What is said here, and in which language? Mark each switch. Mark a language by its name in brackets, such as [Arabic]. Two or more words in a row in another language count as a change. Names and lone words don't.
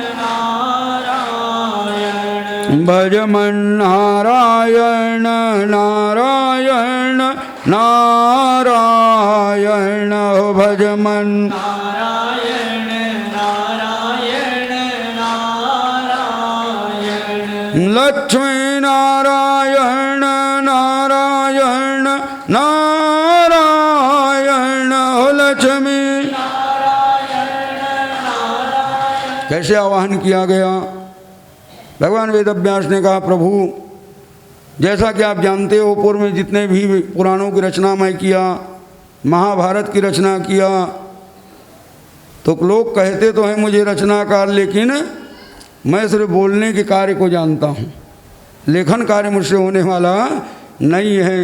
[Hindi] नारायण, भजमन नारायण नारायण नारायण, भजमन नारायण नारायण नारायण, लक्ष्मी नारायण नारायण नारायण, लक्ष्मी नारायण नारायण। कैसे आवाहन किया गया? भगवान वेदव्यास ने कहा, प्रभु जैसा कि आप जानते हो, पूर्व में जितने भी पुराणों की रचना मैं किया, महाभारत की रचना किया, तो लोग कहते तो हैं मुझे रचनाकार, लेकिन मैं सिर्फ बोलने के कार्य को जानता हूँ, लेखन कार्य मुझसे होने वाला नहीं है।